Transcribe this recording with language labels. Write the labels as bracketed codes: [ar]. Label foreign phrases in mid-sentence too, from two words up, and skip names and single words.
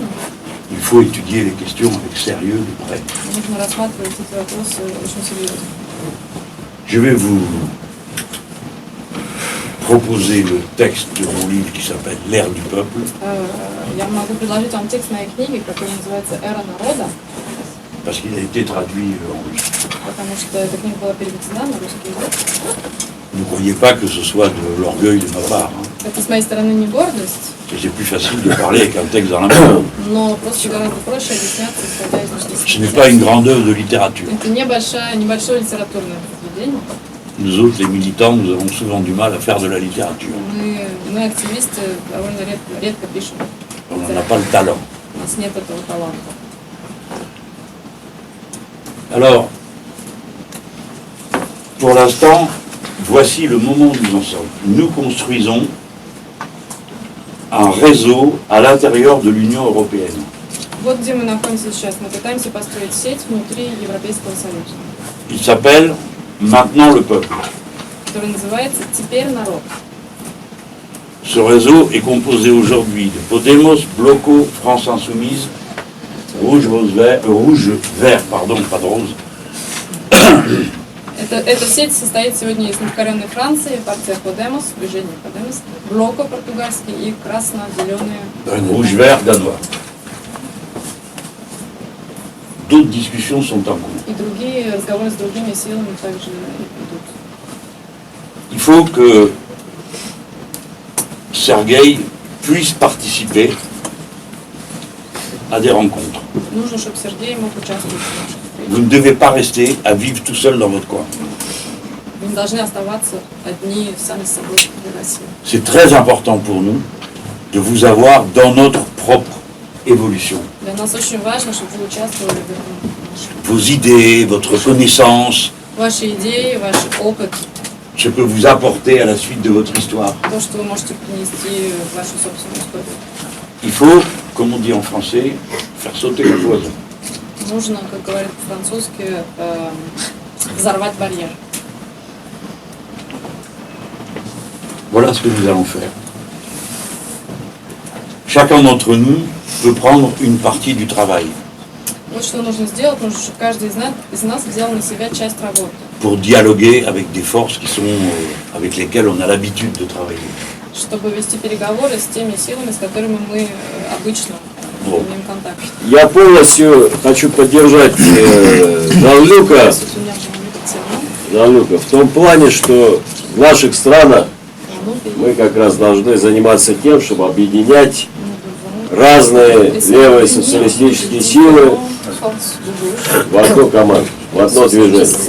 [fr] il faut étudier les questions avec sérieux de près. [ru] нужно рассматривать эти вопросы очень серьезно. [fr] Je vais vous proposer le texte de mon livre qui s'appelle L'ère du peuple, [ru] Я могу предложить вам текст моей книги, который называется «Эра народа», [fr] parce qu'il a été traduit en russe. [ru] потому что эта книга была переведена на русский язык. [fr] Ne croyez pas que ce soit de l'orgueil de ma part. Hein. [ru] Это с моей стороны не гордость, [fr] C'est plus facile de parler avec un texte dans la main. [ru] но просто гораздо проще объясняться, исходя из [fr] Ce n'est [ru] написанного [fr] pas une [ru] текста. [fr] grande œuvre de littérature. [ru] Это небольшое литературное произведение. [fr] Nous autres, les militants, nous avons souvent du mal à faire de la littérature. [ru] Мы активисты, довольно редко пишем. [fr] On n'en a pas le talent. [ru] У нас нет этого таланта. [fr] Alors, pour l'instant, voici le moment où nous en sommes. Nous construisons un réseau à l'intérieur de l'Union européenne. [ru] Вот где мы находимся сейчас. Мы пытаемся построить сеть внутри Европейского Союза, [fr] Il s'appelle Maintenant le peuple. [ru] которая называется «Теперь народ». [fr] Ce réseau est composé aujourd'hui de Podemos, Bloco, France Insoumise, Rouge, Vert, pardon, pas de rose, [ru] Эта сеть состоит сегодня из непокоренной Франции, партия Podemos, движение Podemos, Блоко португальский и красно-зеленые. [fr] Rouge, Vert, danois. D'autres discussions sont en cours. [ru] И другие разговоры с другими силами также идут. [fr] Il faut que Sergueï puisse participer à des rencontres. [ru] Нужно, чтобы Сергей мог участвовать в наших встречах. [fr] Vous ne devez pas rester à vivre tout seul dans votre coin. [ru] Вы не должны оставаться одни сами с собой в России. [fr] C'est très important pour nous de vous avoir dans notre propre évolution. [ru] Для нас очень важно, чтобы вы участвовали в [fr] Vos idées, votre connaissance, [ru] ваши идеи, ваш опыт, [fr] ce que vous apportez à la suite de votre histoire. [ru] то, что вы можете принести в вашу собственную историю. [fr] Il faut, comme on dit en français, faire sauter le poison. [ru] Нужно, как говорят по-французски, взорвать барьер. [fr] Voilà ce que nous allons faire. Chacun d'entre nous peut prendre une partie du travail [ru] Вот что нужно сделать, нужно, чтобы каждый из нас взял на себя часть работы, [fr] pour dialoguer avec des forces qui sont, avec lesquelles on a l'habitude de travailler. [ru] чтобы вести переговоры с теми силами, с которыми мы обычно имеем контакт. Я полностью хочу поддержать Жан-Люка в том плане, что в наших странах мы как раз должны заниматься тем, чтобы объединять разные левые социалистические силы в одну команду, в одно движение.